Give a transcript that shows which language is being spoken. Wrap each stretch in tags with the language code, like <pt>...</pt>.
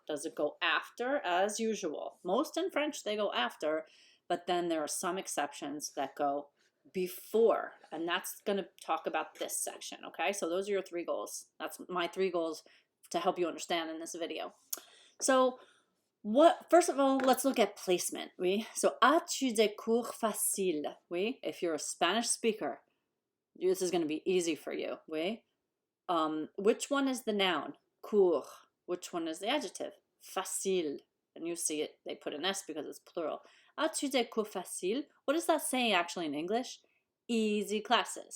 <en>Does it go after, as usual? Most in French, they go after, but then there are some exceptions that go before, and that's going to talk about this section, okay? So those are your 3 goals. That's my 3 goals to help you understand in this video. So first of all, let's look at placement.</en> <fr>Oui?</fr> <en>So,</en> <fr>as-tu des cours faciles? Oui?</fr> <en>If you're a Spanish speaker, this is going to be easy for you. Oui? Which one is the noun? Cours. Which one is the adjective? Facile. And you see it, they put an S because it's plural.</en> <fr>As-tu des cours faciles?</fr> <en>What does that say actually in English? Easy classes.</en>